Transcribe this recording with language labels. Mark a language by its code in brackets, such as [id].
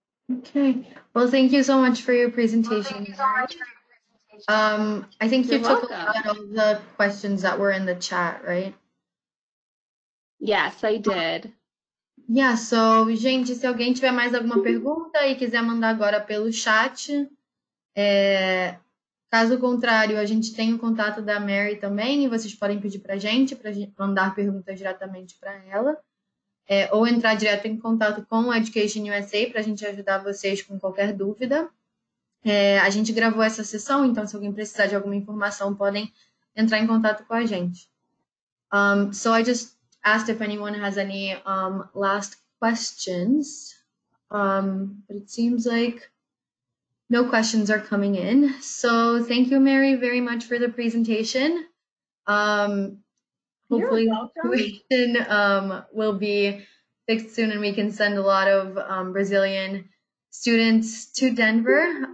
[en] Okay, well, thank you so much for your presentation. I think you took a lot of the questions that were in the chat, right? Yes, I did. [pt] Yeah, so, gente, se alguém tiver mais alguma pergunta e quiser mandar agora pelo chat, caso contrário, a gente tem o contato da Mary também, e vocês podem pedir para a gente mandar perguntas diretamente para ela, ou entrar direto em contato com o EducationUSA para a gente ajudar vocês com qualquer dúvida. A gente gravou essa sessão, então se alguém precisar de alguma informação, podem entrar em contato com a gente. [en] So I just asked if anyone has any last questions, but it seems like no questions are coming in. So thank you, Mary, very much for the presentation. Hopefully the situation will be fixed soon and we can send a lot of Brazilian students to Denver.